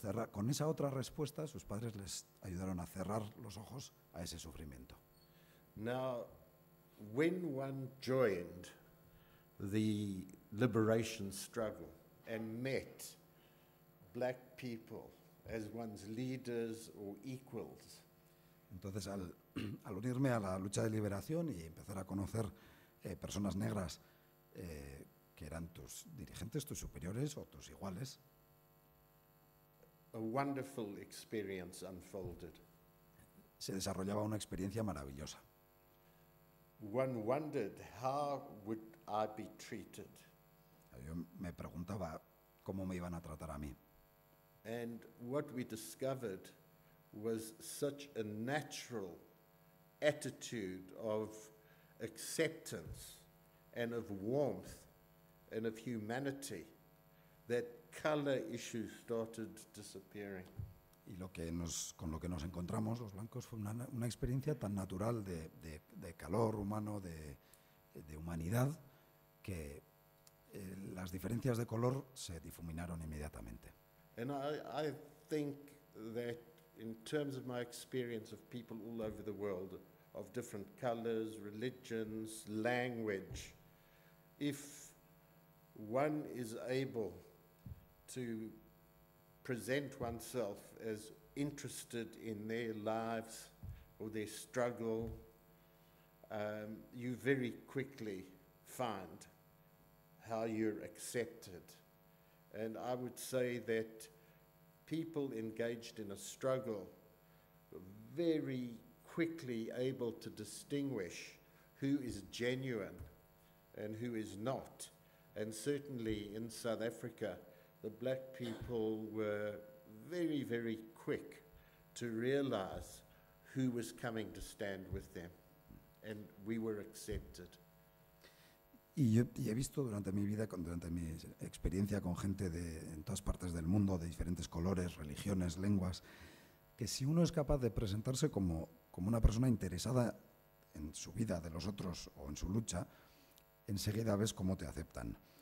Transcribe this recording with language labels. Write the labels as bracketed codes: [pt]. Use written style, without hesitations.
[es] con esa otra respuesta, sus padres les ayudaron a cerrar los ojos a ese sufrimiento. [en] Now, when one joined the liberation struggle and met black people as one's leaders or equals, [es] Entonces, al unirme a la lucha de liberación y empezar a conocer personas negras que eran tus dirigentes, tus superiores o tus iguales, [en] a wonderful experience unfolded. [es] se desarrollaba una experiencia maravillosa. [en] One wondered, how would I be treated? [es] Yo me preguntaba cómo me iban a tratar a mí. [en] And what we discovered was such a natural attitude of acceptance and of warmth and of humanity that color issues started disappearing. [es] Y con lo que nos encontramos los blancos fue una experiencia tan natural de calor humano, de humanidad, que las diferencias de color se difuminaron inmediatamente. [en] And I think that in terms of my experience of people all over the world, of different colors, religions, language, if one is able to present oneself as interested in their lives or their struggle, you very quickly find how you're accepted. And I would say that people engaged in a struggle were very quickly able to distinguish who is genuine and who is not. And certainly in South Africa, the black people were very, very quick to realize who was coming to stand with them. And we were accepted. [es] Y he visto durante mi vida, durante mi experiencia con gente en todas partes del mundo, de diferentes colores, religiones, lenguas, que si uno es capaz de presentarse como una persona interesada en su vida de los otros o en su lucha, enseguida ves cómo te aceptan.